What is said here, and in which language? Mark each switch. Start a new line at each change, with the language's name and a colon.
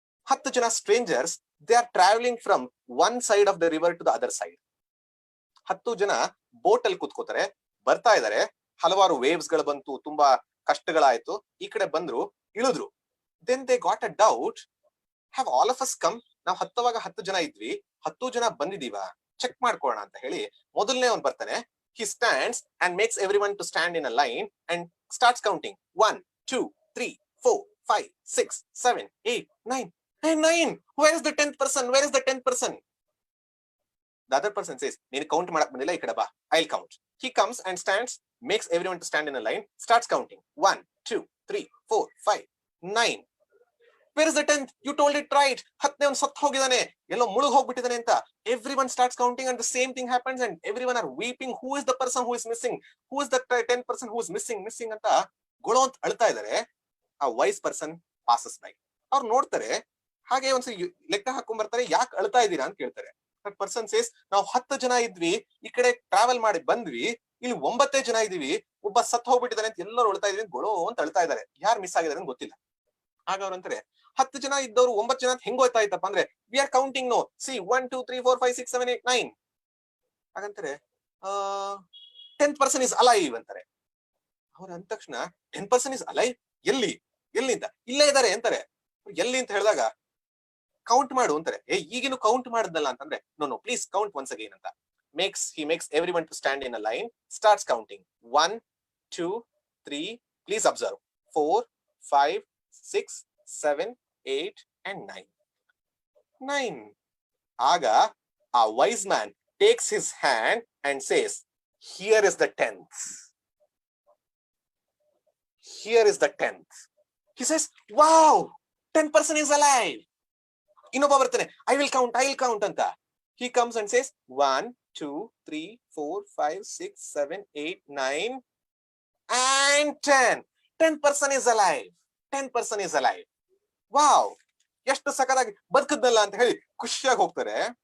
English: 10 ಜನ strangers, they are traveling from one side of the river to the other side.
Kannada: 10 ಜನ boat ಅಲ್ಲಿ ಕೂತ್ಕೋತಾರೆ, ಬರ್ತಾ ಇದಾರೆ, ಹಲವಾರು ವೇವ್ಸ್ ಗಳು ಬಂತು, ತುಂಬಾ ಕಷ್ಟಗಳಾಯ್ತು, ಈ ಕಡೆ ಬಂದ್ರು, ಇಳಿದ್ರು.
English: Then they got a doubt, have all of us come?
Kannada: ನಾವು ಹತ್ತುವಾಗ 10 ಜನ ಇದ್ವಿ, 10 ಜನ ಬಂದಿದೀವ, ಚೆಕ್ ಮಾಡ್ಕೊಳ್ಳೋಣ ಅಂತ ಹೇಳಿ ಮೊದಲನೇ ಅವನು ಬರ್ತಾನೆ.
English: He stands and makes everyone to stand in a line and starts counting. 1, 2, 3, 4, 5, 6, 7, 8, 9. Hey, 9. Where is the 10th person? Where is the 10th person? The other person says,
Kannada: "Neen count madak bandilla, ikkada ba.
English: I'll count." He comes and stands, makes everyone to stand in a line, starts counting. 1, 2, 3, 4, 5, 9. Where is the 10th? You told it right.
Kannada: 10ನೇ ಅವನು ಸತ್ತು ಹೋಗಿದಾನೆ, ಎಲ್ಲೋ ಮುಳುಗ್ ಹೋಗ್ಬಿಟ್ಟಿದಾನೆ ಅಂತ.
English: Everyone starts counting and the same thing happens and everyone are weeping. Who is the person who is missing? Who is the 10th person who is missing
Kannada: ಅಂತ ಗೊಳೋ ಅಂತ ಅಳ್ತಾ ಇದಾರೆ.
English: ಆ wise person passes by.
Kannada: ಅವ್ರು ನೋಡ್ತಾರೆ, ಹಾಗೆ ಒಂದ್ಸರಿ ಲೆಕ್ಕ ಹಾಕೊಂಡ್ ಬರ್ತಾರೆ, ಯಾಕೆ ಅಳ್ತಾ ಇದ್ದೀರಾ ಅಂತ ಕೇಳ್ತಾರೆ.
English: that person says,
Kannada: ನಾವು 10 ಜನ ಇದ್ವಿ, ಈ ಕಡೆ ಟ್ರಾವೆಲ್ ಮಾಡಿ ಬಂದ್ವಿ, ಇಲ್ಲಿ 9 ಜನ ಇದೀವಿ, ಒಬ್ಬ ಸತ್ ಹೋಗ್ಬಿಟ್ಟಿದ್ದಾನೆ ಅಂತ ಎಲ್ಲರೂ ಅಳ್ತಾ ಇದೀವಿ, ಗೊಳೋ ಅಂತ ಅಳ್ತಾ ಇದಾರೆ. ಯಾರು ಮಿಸ್ ಆಗಿದ್ದಾರೆ ಅಂತ ಗೊತ್ತಿಲ್ಲ. ಆಗ ಅವ್ರು ಅಂತಾರೆ, 10 ಜನ ಇದ್ದವ್ರು 9 ಜನ ಅಂತ ಹೆಂಗ್ ಗೊತ್ತಾಯ್ತಪ್ಪ ಅಂದ್ರೆ,
English: we are counting no, see
Kannada: 1, 2, 3, 4, 5, 6, 7, 8, 9. ಹಾಗಂತಾರೆ,
English: 10th person is alive
Kannada: ಅಂತಾರೆ. ಅವ್ರ ಅಂದ ತಕ್ಷಣ
English: 10th person is alive?
Kannada: ಎಲ್ಲಿ ಅಂತ, ಇಲ್ಲೇ ಇದಾರೆ ಅಂತಾರೆ. ಎಲ್ಲಿ ಅಂತ ಹೇಳಿದಾಗ, ಕೌಂಟ್ ಮಾಡು ಅಂತಾರೆ. ಈಗಿನ ಕೌಂಟ್ ಮಾಡಿದ್ನಲ್ಲ ಅಂತಂದ್ರೆ,
English: no please count once again
Kannada: ಅಂತ.
English: He makes everyone to stand in a line, starts counting. 1, 2, 3, please observe, 4, 5, 6, 7, 8 and 9. 9. Aga, a wise man takes his hand and says, here is the 10th. Here is the 10th. He says, wow, 10th person is alive.
Kannada: ಇನ್ನೊಬ್ಬ ಬರ್ತಾನೆ,
English: I will count
Kannada: ಅಂತ.
English: He comes and says, 1, 2, 3, 4, 5, 6, 7, 8, 9 and 10. 10th person is alive. 10th person is alive.
Kannada: Wow, ಎಷ್ಟು ಸಕಲಾಗಿ ಬದುಕದ್ನಲ್ಲ ಅಂತ ಹೇಳಿ ಖುಷಿಯಾಗಿ ಹೋಗ್ತಾರೆ.